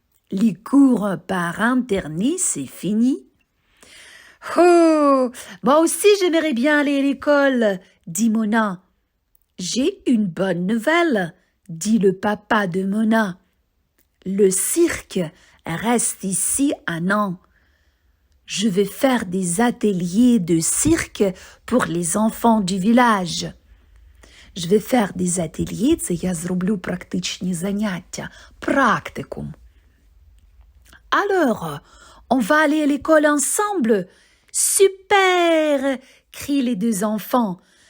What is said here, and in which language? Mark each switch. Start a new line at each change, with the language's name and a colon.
French: Les cours par internet, c'est fini. Oh, moi aussi j'aimerais bien aller à l'école, dit Mona. J'ai une bonne nouvelle, dit le papa de Mona. Le cirque reste ici un an. Je vais faire des ateliers de cirque pour les enfants du village. Je vais faire des ateliers,
Ukrainian: це я зроблю практичні заняття, практикум.
French: Alors, on va aller à l'école ensemble. Super! Crient les deux enfants.